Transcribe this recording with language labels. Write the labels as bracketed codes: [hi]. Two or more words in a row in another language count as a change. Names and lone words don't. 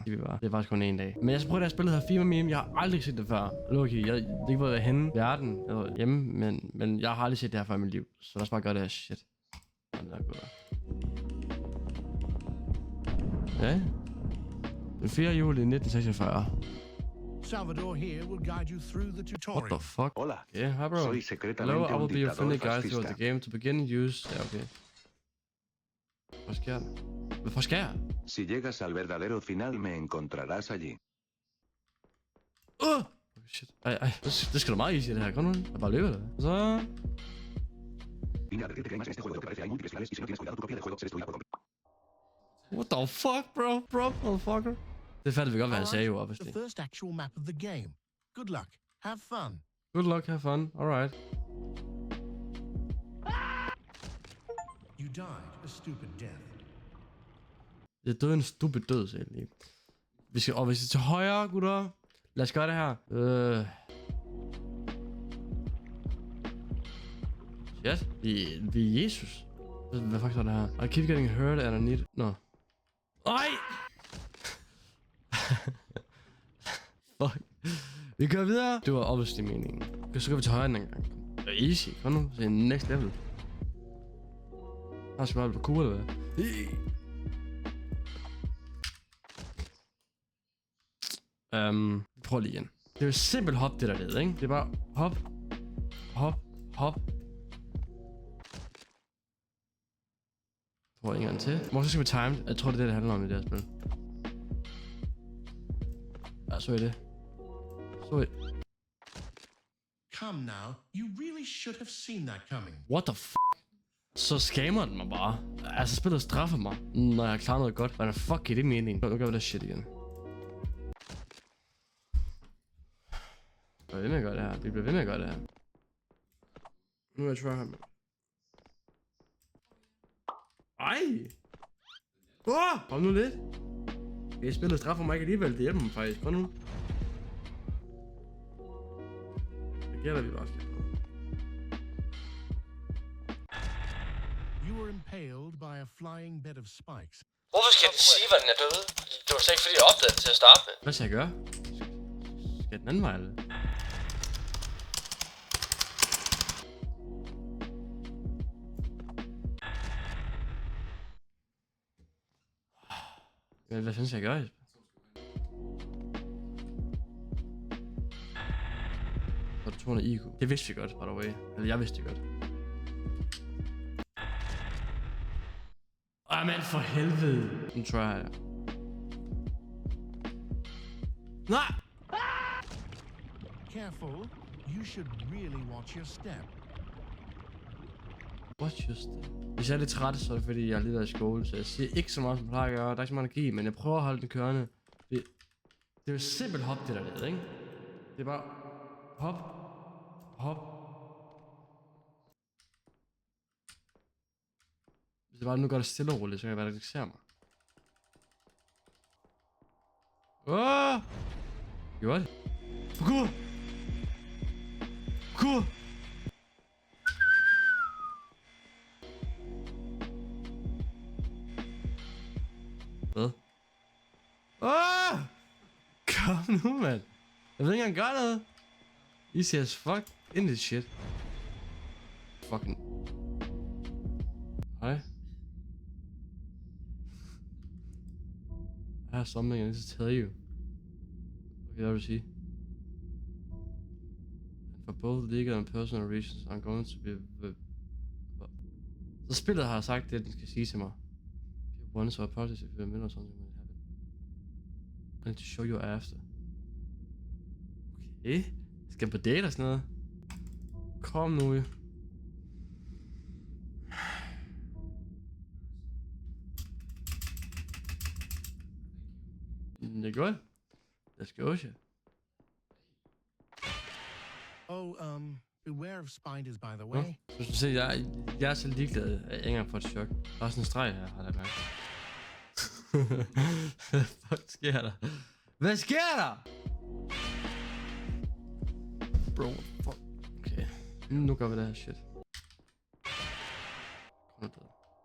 [da] Det er faktisk kun en dag. Men jeg skal prøve det her spil, der hedder FIFA Meme. Jeg har aldrig set det før. Loki, det er ikke hvor jeg er henne i verden. Jeg var hjemme, men jeg har aldrig set det her før i mit liv. Så lad os bare gøre det her shit. Ja. Den 4. juli 1946. [en] Salvador here will guide you through the tutorial. What the fuck? [es] Hola. [en] Yeah, hi bro. [es] Soy [en] Hello, [es] secretamente [en] I will [es] un [en] be your friendly [es] dictador [en] guide throughout [es] fascista. [en] the game. To begin, use... [da] Ja, okay. Hvad sker der? Hvad sker der? [es] Si llegas al verdadero final, me encontrarás allí. [en] Oh shit. [da] Ej. Det skal da meget easy, det her. Kom nu. Jeg bare løber det. Så... [es] Vine a advertirte que hay más en este juego de lo que parece. Hay múltiples finales y si no tienes cuidado, tu copia del juego se destruirá por completo. [en] What the fuck, bro, motherfucker? [da] Det fattede vi godt, hvad han sagde jo, [en] obviously. The first actual map of the game. Good luck. Have fun. Good luck, have fun. Alright. You died a stupid death. [da] Jeg døde en stupid død, sagde jeg lige. Vi skal til højre, gutter. Lad os gøre det her. Shit. Vi er Jesus. Hvad fuck er det her? [en] I keep getting hurt and I need... No. [da] Ej! Fuck. Vi kører videre. Det var obviously meningen. Så går vi til højre den gang. Det er easy. Kom nu. Det er [en] next level. [da] Her skal bare blive cool, eller hvad? Prøv lige igen. Det er jo simpelt hop, det der led, ikke? Det er bare hop. Prøv en gang til. Måske skal vi time. Jeg tror, det er det handler om i det her spil. Ja, så er det. [en] Come now. You really should have seen that coming. What the f***? [da] Så scammer den mig bare. Altså, spillet straffer mig, når jeg har klaret noget godt. Hvordan fuck giver det mening? Nu gør vi det shit igen. Vi bliver ved med at gøre det her. Vi bliver ved med at gøre det her. Nu er jeg try ham. Ej! Kom nu lidt. Det spillet straffer mig ikke alligevel. Det hjælper mig faktisk. Kom nu. Det gælder vi bare. [en] You were impaled by a flying bed of spikes. [da] Hvorfor skal den sige, hvordan den er døde? Det var slet ikke fordi, jeg opdagede det til at starte med. Hvad skal jeg gøre? Skal jeg den anden vej, eller? Hvad fanden skal jeg gøre? Så er det 200 IQ. Det vidste vi godt, [en] by the way. [da] Eller jeg vidste det godt. Men for helvede. Nu tror jeg. Nej! [en] Careful. You should really watch your step. Watch your step. [da] Hvis jeg er lidt træt, så er det fordi, jeg er lidt af i skole, så jeg siger ikke så meget, som jeg plejer at gøre. Der er ikke så meget energi, men jeg prøver at holde den kørende. Det er jo simpelt hop, det der led, ikke? Det er bare hop. Hvis jeg bare nu gør det stille og roligt, så kan jeg være, der ikke ser mig. Gjorde det? Parkour! Hvad? Kom nu, mand. Jeg ved ikke engang gøre noget. [en] Easy as fuck in this shit. [da] Fucking. Hej. [en] I have something I need to tell you. [da] Okay, hvad vil du sige? [en] And for both legal and personal reasons, I'm going to be... [da] Så spillet har sagt det, den skal sige til mig. [en] If you want to apologize if you're in the middle of something might happen. I need to show you after. Okay. [da] Skal jeg på date og sådan noget? Kom nu. Det er godt. [en] Let's go, shit. Oh, beware of spiders, by the way. [da] Hvis du ser, jeg er så ligeglad, at jeg ikke engang får et chok. Der er sådan en streg her, har jeg mærket. Hvad fuck sker der? Hvad sker der? [en] Bro, fuck. Okay. [da] Nu gør vi det her shit.